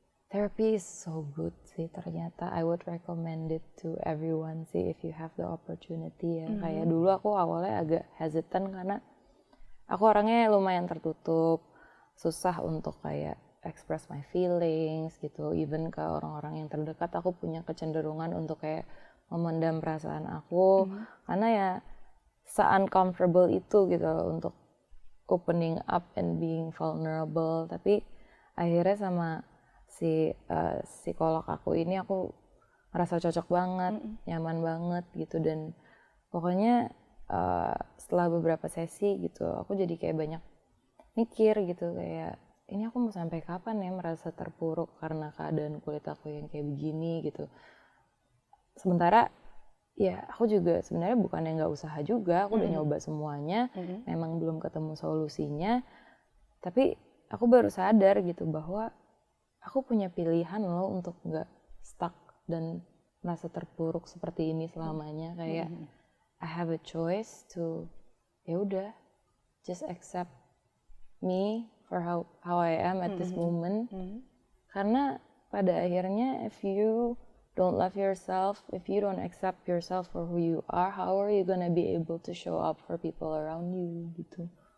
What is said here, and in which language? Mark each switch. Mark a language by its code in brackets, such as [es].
[en] Therapy is so good [id] sih ternyata. [en] I would recommend it to everyone sih if you have the opportunity ya. [id] Kayak dulu aku awalnya agak hesitant karena aku orangnya lumayan tertutup, susah untuk kayak [en] express my feelings [id] gitu. Even ke orang-orang yang terdekat aku punya kecenderungan untuk kayak memendam perasaan aku karena ya se-uncomfortable itu gitu loh untuk [en] opening up and being vulnerable. [id] Tapi akhirnya sama si psikolog aku ini aku ngerasa cocok banget, nyaman banget gitu. Dan pokoknya setelah beberapa sesi gitu aku jadi kayak banyak mikir gitu kayak ini aku mau sampai kapan ya merasa terpuruk karena keadaan kulit aku yang kayak begini gitu. Sementara ya aku juga sebenarnya bukan yang nggak usaha juga, aku udah nyoba semuanya, memang belum ketemu solusinya. Tapi aku baru sadar gitu bahwa aku punya pilihan loh untuk nggak stuck dan merasa terpuruk seperti ini selamanya. [en] Kayak I have a choice to [id] ya udah [en] just accept me for how I am at this moment. [id] Karena pada akhirnya [en] if you don't love yourself, if you don't accept yourself for who you are, how are you gonna be able to show up for people around you gitu.